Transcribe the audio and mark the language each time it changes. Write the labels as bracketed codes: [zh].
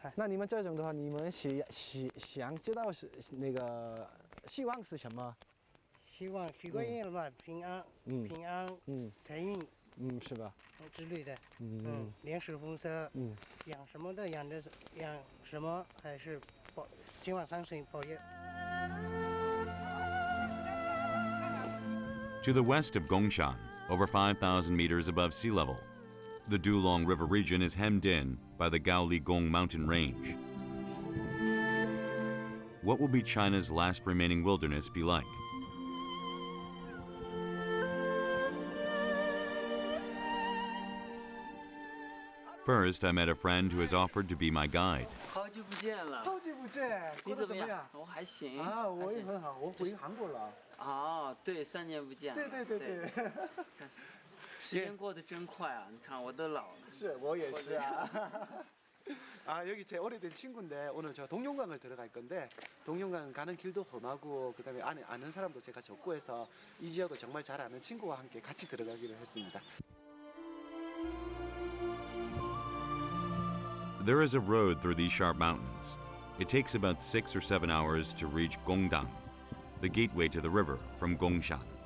[zh] 那你们这种的话，你们想知道是那个希望是什么？希望许个愿了嘛，平安，平安，财运，是吧？之类的，连水丰收，养什么的养什么，还是希望山神保佑。 [en] To the west of Gongshan, over 5,000 meters above sea level, the Dulong River region is hemmed in by the Gaoligong mountain range. What will be China's last remaining wilderness be like? First, I met a friend who has offered to be my guide. [zh] 久不见了。好久不见，你怎么样？过得怎么样？我还行。啊，我也很好，我回韩国了。哦，对，3年不见了。对。时间过得真快啊！你看我都老了。是，我也是啊。 [ko] 아 여기 제 오래된 친구인데 오늘 저 동용강을 들어갈 건데 동용강 가는 길도 험하고 그다음에 안에 아는 사람도 제가 적고 해서 이 지역을 정말 잘 아는 친구와 함께 같이 들어가기로 했습니다. [en] There is a road through these sharp mountains. It takes about 6 or 7 hours to reach Gongdang, the gateway to the river from Gongshan.